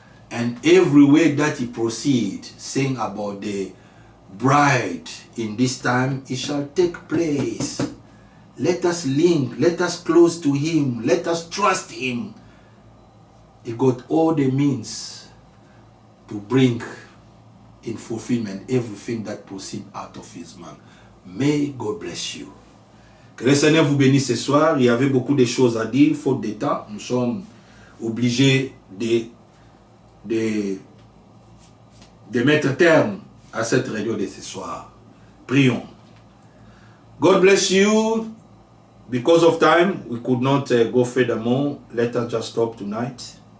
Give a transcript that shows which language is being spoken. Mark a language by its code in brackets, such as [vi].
[en] And every way that he proceeds, saying about the bride in this time, it shall take place. Let us link, let us close to him, let us trust him. He got all the means to bring in fulfillment everything that proceeds out of his mouth. May God bless you. [fr] Que le Seigneur vous bénisse ce soir. Il y avait beaucoup de choses à dire, faute de temps. Nous sommes obligés de mettre terme à cette réunion de ce soir. Prions. [en] God bless you. Because of time, we could not go furthermore. Let us just stop tonight.